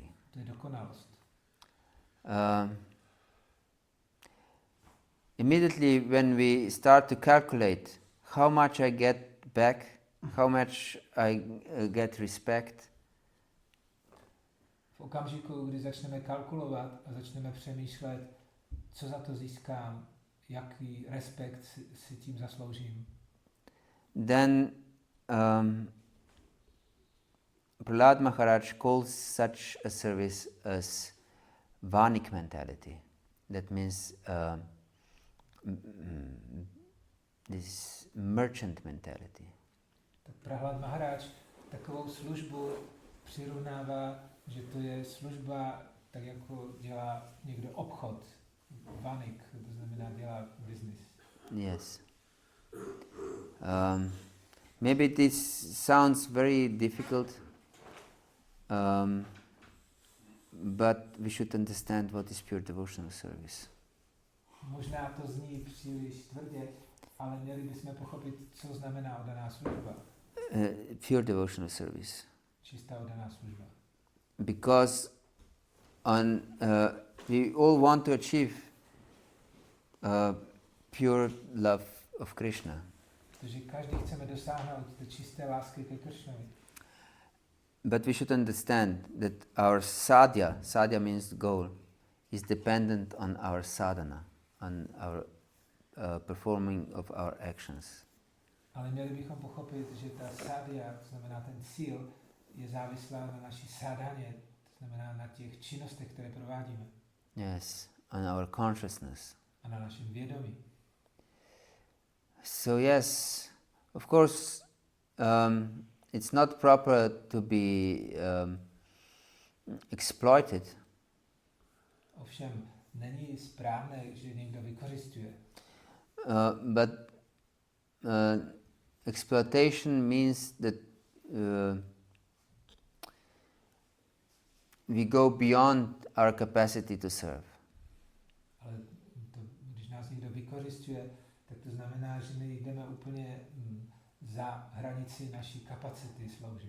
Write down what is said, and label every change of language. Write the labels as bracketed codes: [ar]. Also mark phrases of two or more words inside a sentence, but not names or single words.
[cs] To je dokonalost. [en] Immediately when we start to calculate how much I get back, how much I get respect, [cs] v okamžiku, kdy začneme kalkulovat a začneme přemýšlet, co za to získám, jaký respekt si tím zasloužím, [en] then Prahlad Maharaj calls such a service as vanik mentality. That means this merchant mentality. [cs] Tak Prahlad Maharaj takovou službu přirovnává, že to je služba, tak jako dělá někdo obchod, vanik, to znamená dělá business. Yes. [en] Maybe this sounds very difficult, but we should understand what is pure devotional service. [cs] možná to zní příliš tvrdě, ale měli bychom pochopit, co znamená oddaná služba. [en] Pure devotional service. [cs] Čistá oddaná služba. [en] Because we all want to achieve pure love of Krishna. [cs] Protože každý chceme dosáhnout té čisté lásky ke Krišnovi. [en] But we should understand that our sadhya means goal, is dependent on our sadhana, on our performing of our actions. [cs] Ale měli bychom pochopit, že ta sadhya, to znamená ten cíl, je závislá na naší sadhaně, to znamená na těch činnostech, které provádíme. [en] Yes, on our consciousness. [cs] A na našem vědomí. [en] So yes, of course, it's not proper to be exploited. [cs] Ovšem, není správné, že někdo vykořisťuje. [en] But exploitation means that we go beyond our capacity to serve. [cs] Ale to, když nás někdo vykořisťuje, tak to znamená, že my jdeme úplně za hranici naší kapacity sloužit.